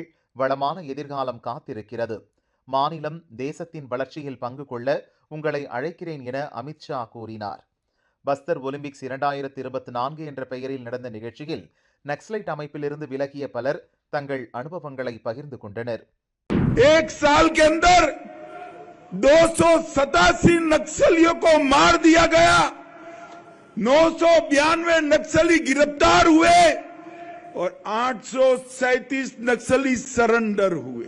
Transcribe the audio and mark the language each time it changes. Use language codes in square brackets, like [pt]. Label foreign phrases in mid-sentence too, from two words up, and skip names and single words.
[ta] வளமான எதிர்காலம் காத்திருக்கிறது. மாநிலம் தேசத்தின் வளர்ச்சியில் பங்கு கொள்ள உங்களை அழைக்கிறேன் என அமித்ஷா கூறினார். பஸ்தர் ஒலிம்பிக்ஸ் 2024 என்ற பெயரில் நடந்த நிகழ்ச்சியில் நக்சலைட் அமைப்பிலிருந்து விலகிய பலர் தங்கள் அனுபவங்களை பகிர்ந்து கொண்டனர். [hi] एक साल के अंदर 287 नक्सलियों को मार दिया गया, 992 नक्सली गिरफ्तार हुए और 837 नक्सली सरेंडर हुए।